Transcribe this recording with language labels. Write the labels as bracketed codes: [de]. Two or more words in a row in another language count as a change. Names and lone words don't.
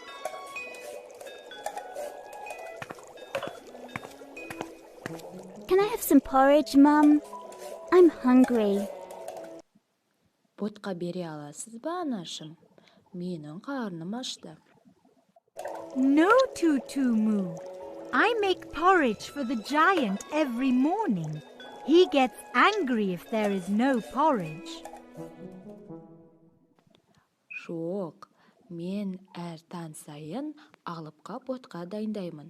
[en] Can I have have some porridge, Mum? I'm hungry. [kk] Ботқа бере аласыз ба, анашым? Менің қарным ашты. [en] No, Tutu-Moo. I make porridge for the giant every morning. He gets angry if there is no porridge. [kk] Жоқ, мен әр таң сайын алыпқа ботқа дайындаймын.